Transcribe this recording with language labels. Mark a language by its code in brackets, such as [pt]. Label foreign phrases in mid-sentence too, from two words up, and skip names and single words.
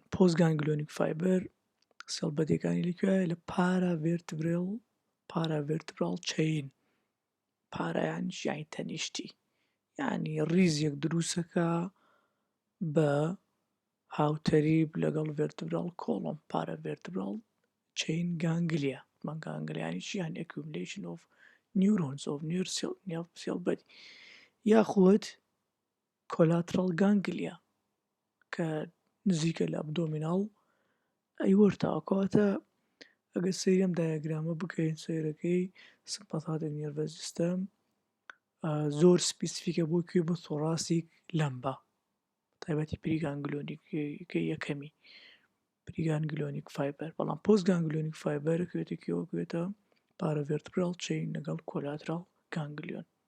[en] postganglionic fiber [ckb] سێڵبەدیەکانی لەکوێیە لە [en] paravertebral chain [ckb] پارا یانی تەنیشتی یعنی ڕیزێک دروستەکە بە هاوتەریب لەگەڵ ڤێرتبرال [en] column paravertebral chain ganglia [ckb] من گانگلیانی چی یانی [en] accumulation of neurons of nerve [ckb] cell یاخود [en] collateral ganglia [ckb] کە نزیکە لە ئەبدۆمیناڵ ئەیوەرتاوەکەواتە ئەگەر سەیری ئەم دایەگرامە بکەین سەیرەکەی [en] sympathetic nerve system [ckb] زۆر سپیسیفیکە بۆ کوێ بۆ [en] thoracic lumbar [ckb] تایبەتی پریگانگلیۆنیکەکەی یەکەمی [en] preganglionic fiber [ckb] بەڵام [en] postganglionic fiber [ckb] کوێتە کێوە کوێتە [en] paravertebral chain [ckb] لەگەڵ [en] collateral ganglion.